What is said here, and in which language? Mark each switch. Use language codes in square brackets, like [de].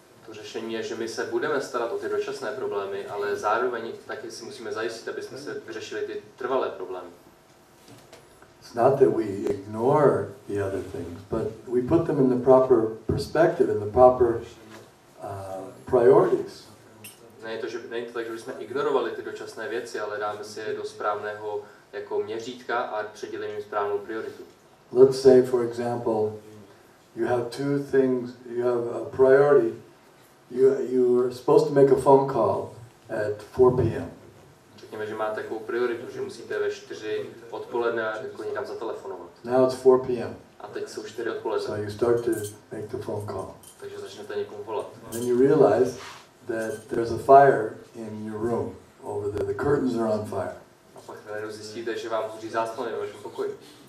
[cs] To řešení je, že my se budeme starat o ty dočasné problémy, ale zároveň taky si musíme zajistit, aby jsme se vyřešili ty trvalé problémy. [en] It's not that we ignore the other things, but we put them in the proper perspective, in the proper priorities. [cs] Není to tak, že bychom ignorovali ty dočasné věci, ale dáme si je do správného jako měřítka a předělíme jim správnou prioritu. [en] Let's say, for example, you have two things, you have a priority. You are supposed to make a phone call at 4 p.m. [cs] Řekněme, že máte takovou prioritu, že musíte ve 4 odpoledne jako někam zatelefonovat. [en] Now it's 4 p.m. [cs] A teď jsou 4 odpoledne. [en] So you start to make the phone call. [cs] Takže začnete někomu volat. [en] Then you realize that there's a fire in your room over there. The curtains are on fire. [cs] A pak najednou zjistíte, že vám hoří záclony ve vašem pokoji.